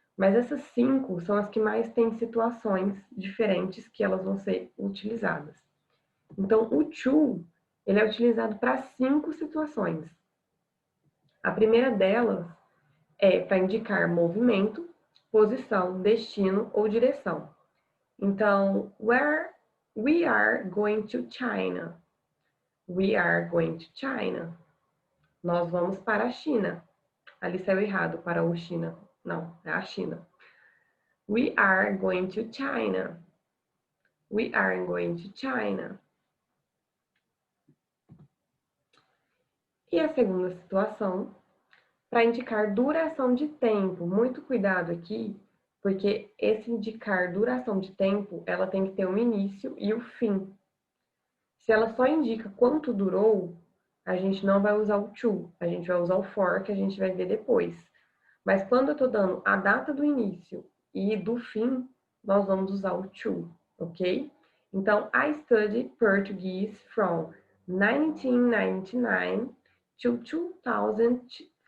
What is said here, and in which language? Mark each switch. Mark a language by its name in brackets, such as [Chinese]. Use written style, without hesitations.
[Portuguese] Mas essas 5 são as que mais têm situações diferentes que elas vão ser utilizadas. Então, o to, ele é utilizado para 5 situações. A primeira delas é para indicar movimento, posição, destino ou direção. [English] Então, we are going to China. We are going to China. Nós vamos para a China. [Portuguese] Ali saiu errado, para o China. Não, é a China. We are going to China. [English] We are going to China. [Portuguese] E a segunda situação, para indicar duração de tempo. Muito cuidado aqui, porque esse indicar duração de tempo, ela tem que ter um início e o fim. Se ela só indica quanto durou, a gente não vai usar o to, a gente vai usar o for, que a gente vai ver depois. Mas quando eu estou dando a data do início e do fim, nós vamos usar o to, ok? [English] Então, I studied Portuguese from 1999 to 2005.